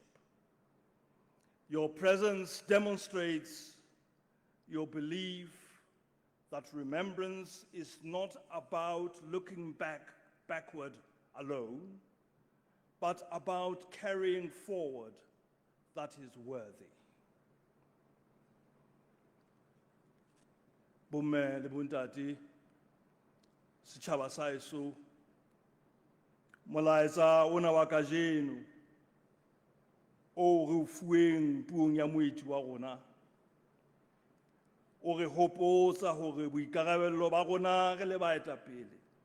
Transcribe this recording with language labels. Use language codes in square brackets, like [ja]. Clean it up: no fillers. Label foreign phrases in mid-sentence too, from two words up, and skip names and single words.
[en] Your presence demonstrates your belief that remembrance is not about looking backward alone, but about carrying forward that is worthy. [st] Bomme le Ntate, setjhaba sa heso, molaetsa ona wa kajeno o re o fuweng puong ya moeti wa rona o re hopotsa hore boikarabello ba rona re le baetapele